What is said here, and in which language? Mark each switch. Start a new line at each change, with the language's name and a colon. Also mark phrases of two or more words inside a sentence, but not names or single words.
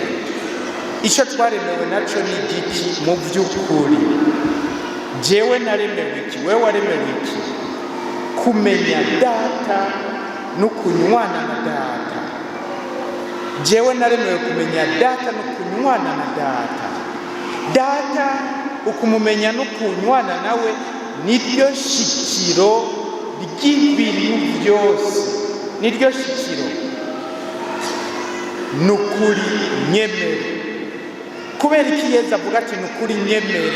Rundi: Ico twaremewe naco ni igiki mu vy'ukuri? Jewe naremewe iki? Wewe waremewe iki? Kumenya data no kunywana na data. Jewe naremewe kumenya data no kunywana na data. Data ukumumenya no kunywana nawe niryo shikiro ry'ibintu byose, niryo shikiro. Nukuri nyemere. Kubera iki Yesu avuga ati nukuri nyemere?